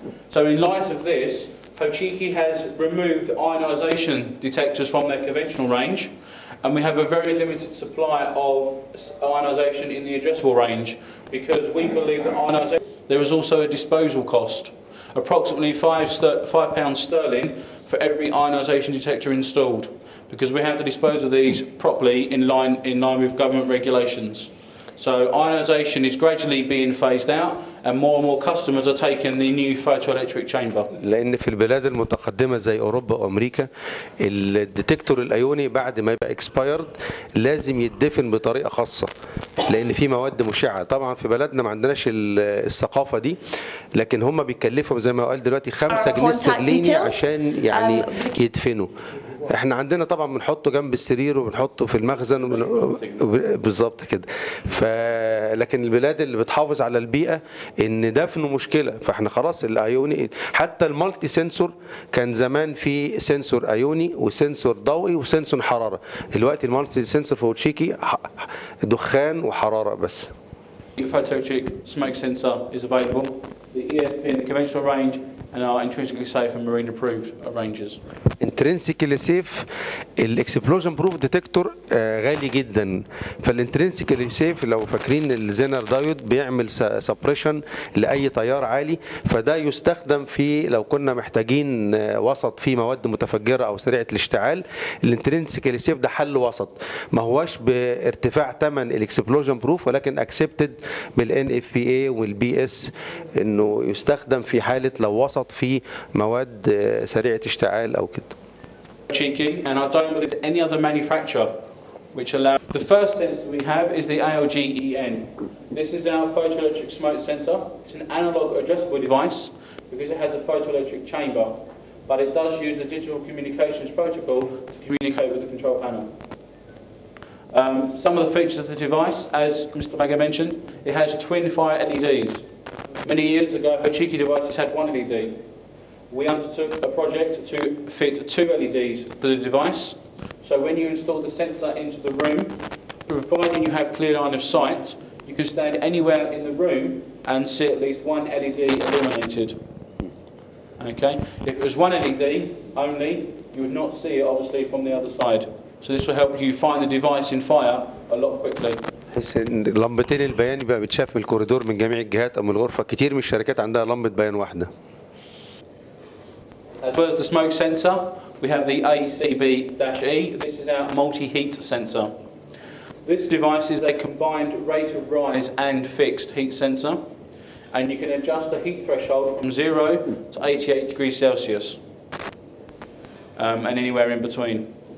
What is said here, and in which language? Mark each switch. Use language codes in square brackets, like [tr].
[en] So in light of this, Hochiki has removed ionisation detectors from their conventional range, and we have a very limited supply of ionisation in the addressable range because we believe that ionisation, there is also a disposal cost, approximately £5 sterling for every ionisation detector installed, because we have to dispose of these properly in line with government regulations. So ionisation is gradually being phased out and more customers are taking the new photoelectric chamber. [ar] لأن في البلاد المتقدمة زي أوروبا وأمريكا الديتكتور الأيوني بعد ما يبقى expired لازم يدفن بطريقة خاصة لأن في مواد مشعة. طبعا في بلدنا ما عندناش الثقافة دي، لكن هم بيكلفوا زي ما قال دلوقتي 5 جنيه استرليني عشان يعني يدفنوا. احنا عندنا طبعا بنحطه جنب السرير وبنحطه في المخزن بالظبط كده. لكن البلاد اللي بتحافظ على البيئه ان دفنه مشكله، فاحنا خلاص الايوني حتى المالتي سنسور كان زمان في سنسور ايوني وسنسور ضوئي وسنسور حراره، دلوقتي المالتي سنسور في هوتشيكي دخان وحراره بس. [en] The photoelectric smoke sensor is available. The ESP in the conventional range and are intrinsically safe and marine approved ranges. [ar] intrinsically safe الاكسبلوجن بروف ديتكتور غالي جدا، فالانترنسيكلي سيف لو فاكرين الزينر دايود بيعمل سبريشن لاي تيار عالي، فده يستخدم في لو كنا محتاجين وسط فيه مواد متفجره او سريعه الاشتعال. الانترنسيكلي سيف ده حل وسط، ما هواش بارتفاع ثمن الاكسبلوجن بروف ولكن اكسبتد بالان اف بي اي والبي اس انه يستخدم في حاله لو وسط فيه مواد سريعه اشتعال او كده. [en] Cheeky, and I don't believe any other manufacturer which allow. The first sensor we have is the ALG-EN. This is our photoelectric smoke sensor. It's an analog addressable device because it has a photoelectric chamber, but it does use the digital communications protocol to communicate with the control panel. Some of the features of the device, as Mr. Maga mentioned, it has twin fire LEDs. Many years ago, Hochiki devices had one LED. We undertook a project to fit 2 LEDs to the device. So when you install the sensor into the room, providing you have clear line of sight, you can stand anywhere in the room and see at least one LED illuminated. Okay? If it was one LED only, you would not see it obviously from the other side. So this will help you find the device in fire a lot quickly. [ar] بحيث ان لمبتين البيان يبقى بتشاف من الكوريدور من جميع الجهات او من الغرفه. كتير من الشركات عندها لمبه بيان واحده. [en] As well as the smoke sensor, we have the ACB-E. This is our multi-heat sensor. This device is a combined rate of rise and fixed heat sensor, and you can adjust the heat threshold from 0 to 88 degrees Celsius, and anywhere in between.